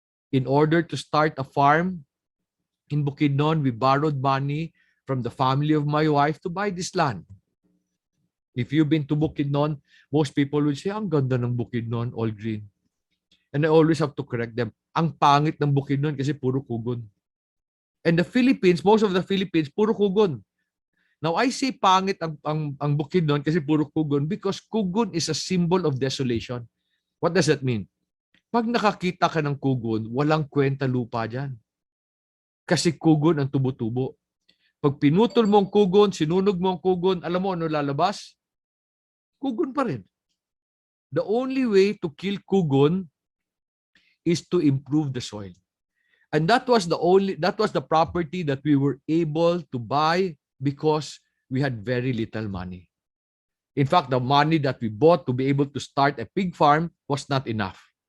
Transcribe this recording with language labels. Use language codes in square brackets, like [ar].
[en] In order to start a farm in Bukidnon, we borrowed money from the family of my wife to buy this land. If you've been to Bukidnon, most people will say, [tl] ang ganda ng Bukidnon, [en] all green. And I always have to correct them. [tl] Ang pangit ng Bukidnon kasi puro kugon. [en] And the Philippines, most of the Philippines, [tl] puro kugon. [en] Now, I say [tl] pangit ang Bukidnon kasi puro kugon [en] because kugon is a symbol of desolation. What does that mean? [tl] Pag nakakita ka ng kugon, walang kwenta lupa dyan. Kasi kugon ang tubo-tubo. Pag pinutol mo ang kugon, sinunog mo ang kugon, alam mo ano lalabas? Kugon pa rin. [en] The only way to kill kugon is to improve the soil. And that was the property that we were able to buy because we had very little money. In fact, the money that we bought to be able to start a pig farm was not enough.